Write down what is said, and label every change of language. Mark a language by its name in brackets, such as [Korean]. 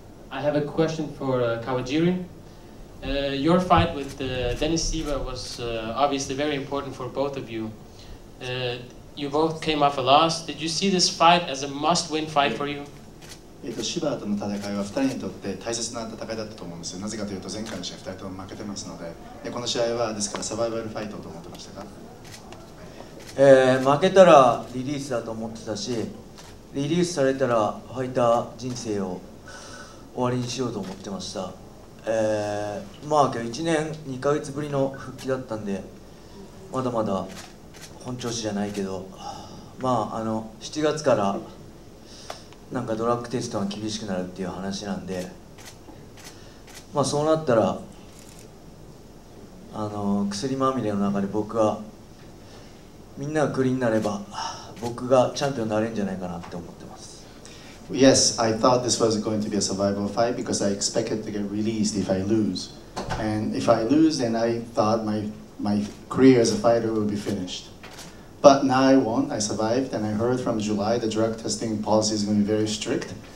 [English] I have a question for Kawajiri. Your fight with Dennis Siver was obviously very important for both of you. You both came off a loss. Did you see this fight as a must-win fight for you? [Japanese] シバーとの戦いは2人にとって大切な戦いだったと思うんですよ。なぜかというと前回の試合2人とも負けてますので、この試合はですからサバイバルファイトと思ってましたか負けたらリリースだと思ってたし、リリースされたらファイター人生を終わりにしようと思ってました。まあ今日1年2ヶ月ぶりの復帰だったんで、まだまだ本調子じゃないけど、まあ7月からなんかドラッグテストが厳しくなるっていう話なんで、まあそうなったら薬まみれの中で僕がみんながクリーンになれば僕がチャンピオンになれるんじゃないかなって思ってます。 [English] Yes, I thought this was going to be a survival fight because I expected to get released if I lose. And if I lose, then I thought my career as a fighter would be finished. But now I won, I survived, and I heard from July the drug testing policy is going to be very strict.